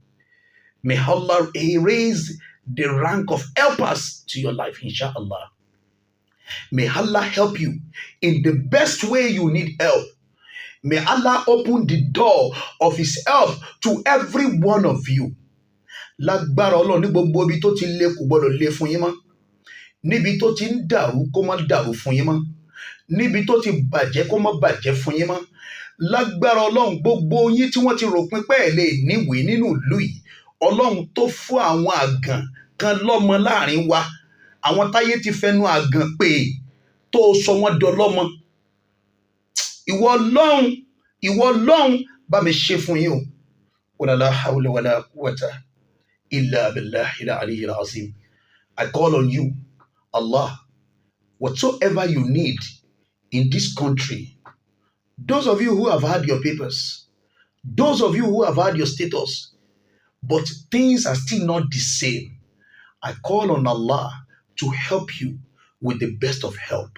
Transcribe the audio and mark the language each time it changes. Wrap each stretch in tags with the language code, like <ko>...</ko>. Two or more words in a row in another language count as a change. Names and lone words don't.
<en>May Allah raise the rank of helpers to your life, inshallah. May Allah help you in the best way you need help. May Allah open the door of His help to every one of you.</en> <yo>Lágbára Ọlọ́run ní gbogbo ibi tó ti le kò gbọdọ̀ le fún yín mọ́. Níbi tó ti ń dàrú kó má dàrú fún yín mọ́. Níbi tó ti bàjẹ́ kó má bàjẹ́ fún yín mọ́. Lágbára Ọlọ́run gbogbo yín tí wọ́n ti rò pín pé ẹ lè níwèé nínú ìlú yìí. Ọlọ́run tó fún àwọn àgàn kan lọ́mọ láàrin wa. Àwọn táyé ti fẹnu àgàn pè tó sọ wọ́n dọlọ́mọ. Ìwọ Ọlọ́run bá mi ṣe fún yín o.</yo> <ar>ولا حول ولا قوة إلا بالله العلي العظيم.</ar> <en>I call on you, Allah, whatsoever you need in this country, those of you who have had your papers, those of you who have had your status, but things are still not the same, I call on Allah to help you with the best of help.</en>